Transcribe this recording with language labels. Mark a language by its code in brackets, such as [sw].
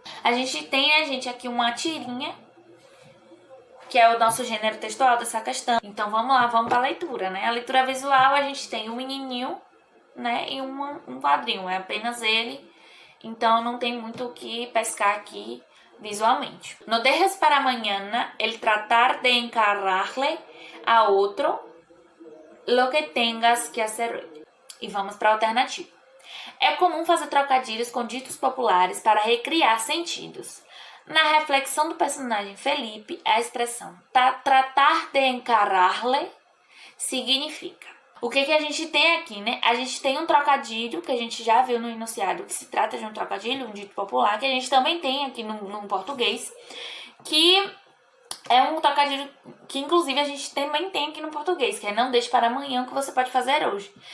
[pt] A gente tem, aqui uma tirinha, que é o nosso gênero textual dessa questão. Então vamos lá, vamos para a leitura, né? A leitura visual, a gente tem um menininho, né, e um quadrinho, é apenas ele, então não tem muito o que pescar aqui visualmente. [es] No dejes para mañana el tratar de encararle a otro lo que tengas que hacer hoy. [pt] E vamos para a alternativa. É comum fazer trocadilhos com ditos populares para recriar sentidos. Na reflexão do personagem Felipe, a expressão [es] tratar de encararle [pt] significa. O que a gente tem aqui, né? A gente tem um trocadilho, que a gente já viu no enunciado, que se trata de um trocadilho, um dito popular, que a gente também tem aqui no português, que é um trocadilho que, inclusive, a gente também tem aqui no português, que é não deixe para amanhã o que você pode fazer hoje.